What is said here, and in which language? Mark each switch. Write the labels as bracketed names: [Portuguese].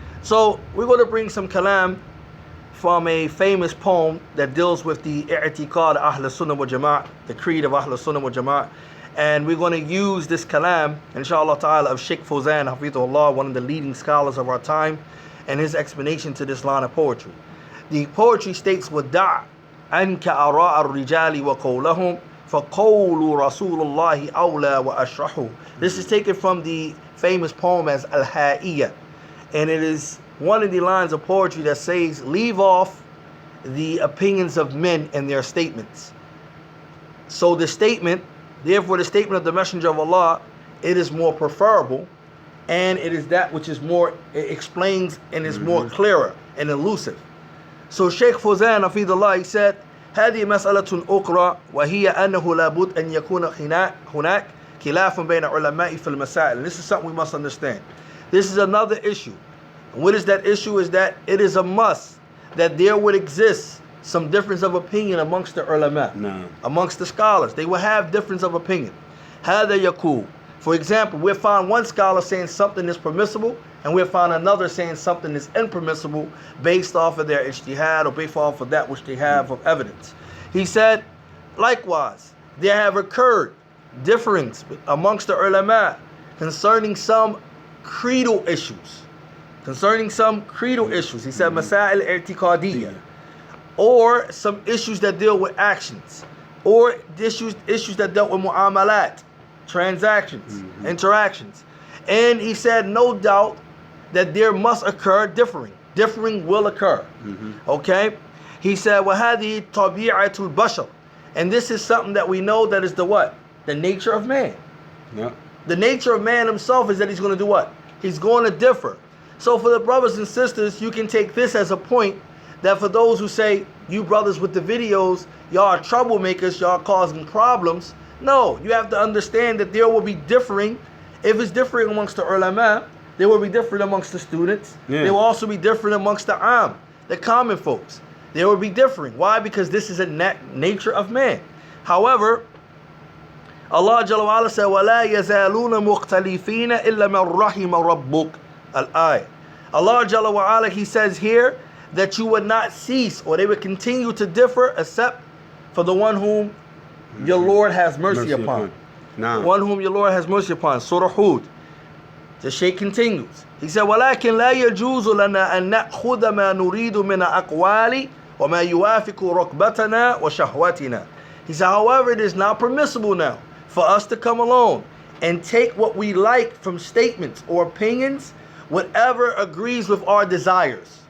[English] So we're going to bring some kalam from a famous poem that deals with the i'tiqad Ahl Sunnah wal Jama'ah, the creed of Ahl Sunnah wal Jama'ah. And we're going to use this kalam, inshallah ta'ala, of Sheikh Fawzan, Hafidhullah, one of the leading scholars of our time, and his explanation to this line of poetry. The poetry states, [Arabic] وَدَعْ أَنْكَ أَرَاءَ الرِّجَالِ وَقَوْلَهُمْ فَقَوْلُ رَسُولُ اللَّهِ أَوْلَى وَأَشْرَحُ. [English] This is taken from the famous poem as Al-Ha'iyya. And it is one of the lines of poetry that says, leave off the opinions of men and their statements. So the statement, therefore the statement of the Messenger of Allah, it is more preferable, and it is that which is more, it explains and is more clearer and elusive. So Sheikh Fawzan, Hafidhullah, he said, [Arabic] هذه مسألة أخرى وهي أنه لابد أن يكون هناك خلاف بين علماء في المسائل. [English] And this is something we must understand. This is another issue. And what is that issue? Is that it is a must that there would exist some difference of opinion amongst the ulama, amongst the scholars. They will have difference of opinion. [Arabic] هذا يقول. [English] For example, we'll find one scholar saying something is permissible, and we'll find another saying something is impermissible based off of their ijtihad or based off of that which they have of evidence. He said, likewise, there have occurred difference amongst the ulama concerning some creedal issues. He said, masail i'tiqadiyya, or some issues that deal with actions, or issues that dealt with mu'amalat, transactions, interactions. And he said, no doubt that there must occur differing. Differing will occur. Okay? He said, [Arabic] وَهَذِهِ طَبِيعَةُ الْبَشَرِ. [English] And this is something that we know that is the what? The nature of man. The nature of man himself is that he's going to do what? He's going to differ. So for the brothers and sisters, you can take this as a point that for those who say, you brothers with the videos, y'all are troublemakers, y'all causing problems. No, you have to understand that there will be differing. If it's differing amongst the ulama, there will be different amongst the students. There will also be different amongst the am, the common folks. There will be differing. Why? Because this is a nature of man. However, [Arabic] Allah Jalla wa Ala said, وَلَا يَزَالُونَ مُخْتَلِفِينَ إِلَّا مَنْ رَحِمَ رَبُّكَ. Al-ayah. [English] Allah Jalla wa Ala, He says here that you would not cease, or they would continue to differ, except for the one whom your Lord has mercy upon. Nah. One whom your Lord has mercy upon. Surah Hud. The Shaykh continues. He said, [Arabic] وَلَكِنْ لَا يَجُوزُ لَنَا أَن نَأْخُذَ مَا نُرِيدُ مِنَ أَقْوَالِ وَمَا يُوَافِقُ رَكْبَتَنَا وَشَهْوَتِنَا. [English] He said, however, it is not permissible now for us to come along and take what we like from statements or opinions, whatever agrees with our desires.